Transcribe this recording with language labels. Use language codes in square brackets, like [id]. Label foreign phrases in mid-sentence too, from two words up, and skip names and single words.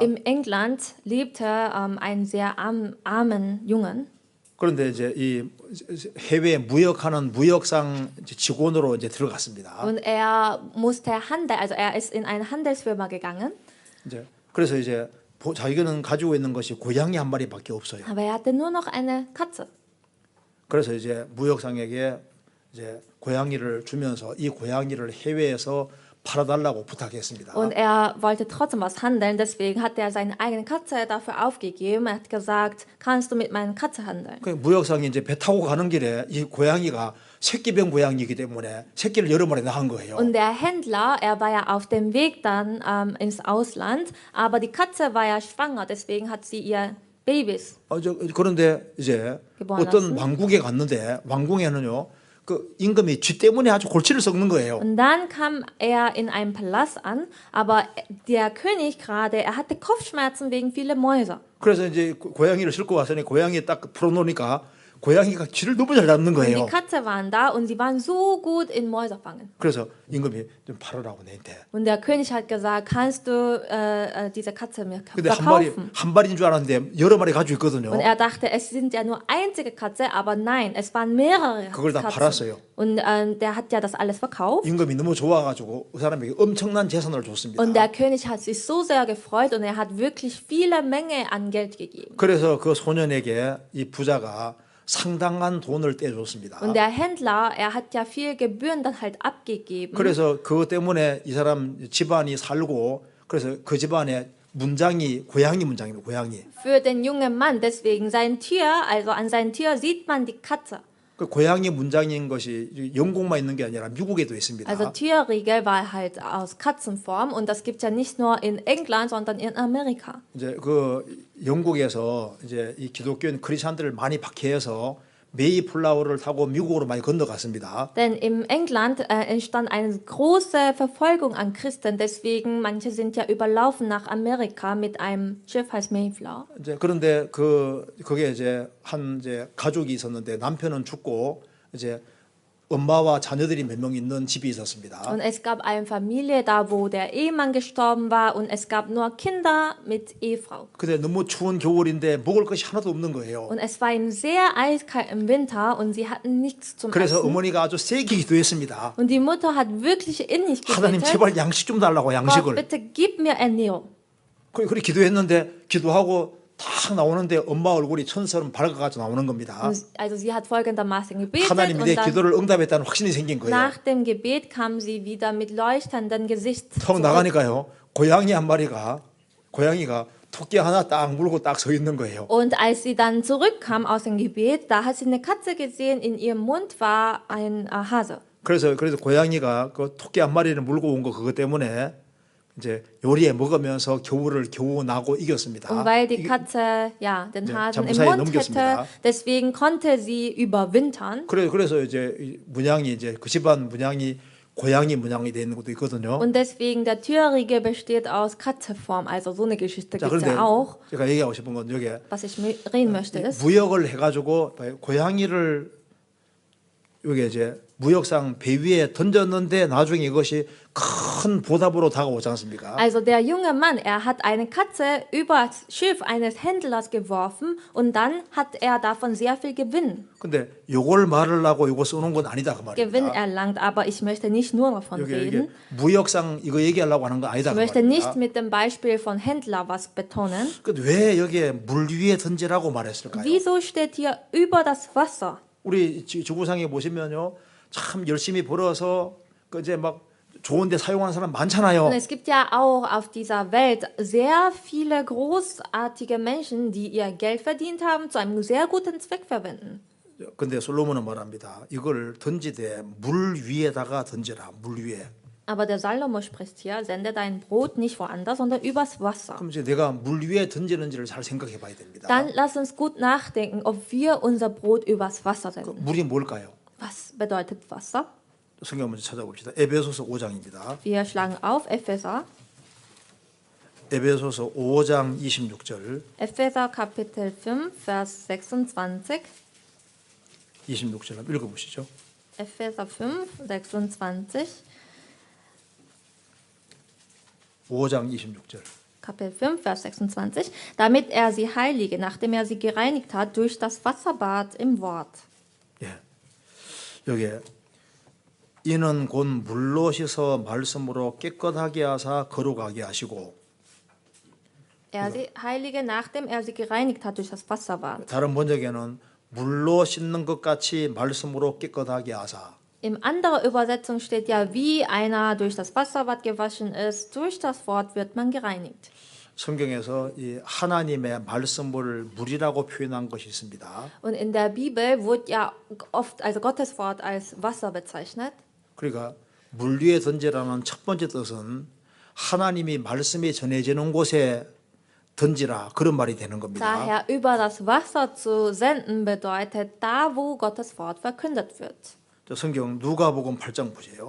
[de] Im England lebte ein sehr armen Jungen. [ko] 그런데 이제 이 해외 무역하는 무역상 직원으로 이제 들어갔습니다. [de] Und er musste also er ist in eine Handelsfirma gegangen. [ko] 이제 그래서 이제 자기는 가지고 있는 것이 고양이 한 마리밖에 없어요. [de] Aber er hatte nur noch eine Katze. [ko] 그래서 이제 무역상에게 이제 고양이를 주면서 이 고양이를 해외에서 팔아달라고 부탁했습니다. [de] Und er wollte trotzdem was handeln, deswegen hat er seine eigene Katze dafür aufgegeben. Er hat gesagt, kannst du mit meiner Katze handeln? [ko] 그 무역상이 이제 배 타고 가는 길에 이 고양이가 새끼병 고양이이기 때문에 새끼를 여러 마리 낳은 거예요. [de] Und der Händler, er war ja auf dem Weg dann ins Ausland, aber die Katze war ja schwanger, deswegen hat sie ihr Babys. [ko] 그런데 이제 [de] geboren [ko] 어떤 [de] lassen. [ko] 왕국에 갔는데 왕궁에는요 그 임금이 쥐 때문에 아주 골치를 썩는 거예요. [de] Und dann kam er in einem Palast an, aber der König gerade, er hatte Kopfschmerzen wegen vieler Mäuse. [ko] 그래서 이제 고양이를 싣고 와서니 고양이 딱 풀어놓으니까 고양이가 쥐를 너무 잘 잡는 [de] Und die [ko] 거예요. [de] Katze waren da und sie waren so gut in Mäuse fangen. [ko] 그래서 임금이 좀 팔으라고 내한테. [de] Und der König hat gesagt, kannst du diese Katze mir [ko] 근데 [de] verkaufen? [ko] 한 마리인 줄 알았는데 여러 마리 가지고 있거든요. [de] Und er dachte, es sind ja nur einzige Katze, aber nein, es waren mehrere [ko] 그걸 다 [de] Katzen. [ko] 팔았어요. [de] Und der hat ja das alles verkauft. [ko] 임금이 너무 좋아가지고 그 사람에게 엄청난 재산을 줬습니다. [de] Und der König hat sich so sehr gefreut und er hat wirklich viele Menge an Geld gegeben. [ko] 그래서 그 소년에게 이 부자가 상당한 돈을 떼줬습니다. [de] Und der Händler, er hat ja viel Gebühren dann halt abgegeben. [ko] 그래서 그것 때문에 이 사람 집안이 살고 그래서 그 집안의 문장이 고양이 문장입니다. 고양이. [de] Für den jungen Mann, deswegen sein Tier, also an seinem Tier sieht man die Katze. [ko] 그 고양이 문장인 것이 영국만 있는 게 아니라 미국에도 있습니다. [de] Also Tierriegel war halt aus Katzenform und das gibt es ja nicht nur in England, sondern in Amerika. [ko] 이제 그 영국에서 이제 이 기독교인 크리스천들을 많이 박해해서 메이플라워를 타고 미국으로 많이 건너갔습니다. [de] Denn in England entstand eine große Verfolgung an Christen, deswegen manche sind ja überlaufen nach Amerika mit einem Schiff heißt Mayflower. [ko] 이제 그런데 그게 이제 이제 가족이 있었는데 남편은 죽고 이제 엄마와 자녀들이 몇 명 있는 집이 있었습니다. [de] Und es gab eine Familie da, wo der Ehemann gestorben war und es gab nur Kinder mit Ehefrau. [ko] 근데 너무 추운 겨울인데 먹을 것이 하나도 없는 거예요. [de] Und es war ihm sehr eiskalt im Winter und sie hatten nichts zum [ko] 그래서 [de] Essen. [ko] 어머니가 아주 세게 기도했습니다. [de] Und die Mutter hat wirklich innig [ko] 하나님 [de] gebetet, [ko] 제발 양식 좀 달라고 [de] Gott, [ko] 양식을. [de] bitte gib mir Ernährung. [ko] 그렇게 기도했는데 기도하고 딱 나오는데 엄마 얼굴이 천처럼 밝아가지고 나오는 겁니다. [de] Also sie hat folgendermaßen gebetet [ko] 하나님이 내 [de] und dann [ko] 기도를 응답했다는 확신이 생긴 거예요. [de] nach dem Gebet kam sie wieder mit leuchtendem Gesicht [ko] 턱 [de] zurück. [ko] 나가니까요. 고양이 한 마리가 고양이가 토끼 하나 딱 물고 딱 서 있는 거예요. [de] Und als sie dann zurückkam aus dem Gebet, da hat sie eine Katze gesehen, in ihrem Mund war ein Hase. [ko] 그래서 고양이가 그 토끼 한 마리를 물고 온 거 그것 때문에 이제 요리에 먹으면서 겨울을 겨우 나고 이겼습니다. [de] Und weil die Katze ja den [ko] 네, [de] Hasen im [ko] 잠무사에 [de] Mund [ko] 넘겼습니다. [de] hätte, deswegen konnte sie überwintern. [ko] 그래서 이제 이 문양이 이제 그 집안 문양이 고양이 문양이 되는 것도 있거든요. [de] Und deswegen der Türriegel besteht aus Katzeform. Also so eine Geschichte [ko] 자, [de] gibt es [ko] 그런데 [de] ja auch. [ko] 제가 얘기하고 싶은 건 여기 [de] Was ich reden möchte ist, [ko] 무역을 해가지고 고양이를 여기 이제 무역상 배 위에 던졌는데 나중에 이것이 큰 보답으로 다가오지 않습니까? [de] also der junge Mann, er hat eine Katze übers Schiff eines Händlers geworfen und dann hat er davon sehr viel Gewinn [ko] 근데 요걸 말하려고 요거 써놓은 건 아니다 그 [de] Gewinn [ko] 말입니다. [de] erlangt, aber ich möchte nicht nur davon [ko] 여기 [de] reden. [ko] 무역상 이거 얘기하려고 하는 거 아니다 [de] Ich [ko] 그 [de] möchte nicht [ko] 말입니다. [de] mit dem Beispiel von Händler was betonen. [ko] 근데 왜 여기에 물 위에 던지라고 말했을까요? [de] Wieso steht hier über das Wasser? [ko] 우리 지구상에 보시면요, 참 열심히 벌어서 그 이제 막 좋은데 사용하는 사람 많잖아요. [de] Und es gibt ja auch auf dieser Welt sehr viele großartige Menschen, die ihr Geld verdient haben, zu einem sehr guten Zweck verwenden. [ko] 근데 솔로몬은 말합니다. 이걸 던지되 물 위에다가 던져라. 물 위에. [de] Aber der Salomo spricht hier, sende dein Brot nicht woanders, sondern übers Wasser. [ko] 그럼 이제 내가 물 위에 던지는지를 잘 생각해 봐야 됩니다. [de] Dann lass uns gut nachdenken, ob wir unser Brot übers Wasser [ko] 그 [de] senden. [ko] 물이 뭘까요? [de] Was bedeutet Wasser? [ko] 성경 먼저 찾아봅시다. 에베소서 5장입니다. [de] Wir schlagen auf Epheser, [ko] 에베소서 5장 26절. [de] Epheser Kapitel 5, Vers 26. [ko] 26절 한번 읽어보시죠. [de] Epheser 5, 26. [ko] 5장 26절. [de] Kapitel 5, Vers 26. Damit er sie heilige, nachdem er sie gereinigt hat durch das Wasserbad im Wort. [ko] 예. 여기에 이는 곧 물로 씻어 말씀으로 깨끗하게 하사 거룩하게 하시고 [de] Er sie heilige, nachdem er sie gereinigt hat durch das Wasserbad. [ko] 다른 번역에는 물로 씻는 것 같이 말씀으로 깨끗하게 하사. [de] In anderer Übersetzung steht ja, wie einer durch das Wasserbad gewaschen ist, durch das Wort wird man gereinigt. [ko] 성경에서 이 하나님의 말씀을 물이라고 표현한 것이 있습니다. [de] Und in der Bibel wird ja oft, also Gottes Wort als Wasser bezeichnet. [ko] 그러니까 물 위에 던지라는 첫 번째 뜻은 하나님이 말씀이 전해지는 곳에 던지라 그런 말이 되는 겁니다. [de] Daher über das Wasser zu senden bedeutet da, wo Gottes Wort verkündet wird. [ko] 저 성경 누가복음 8장 보세요.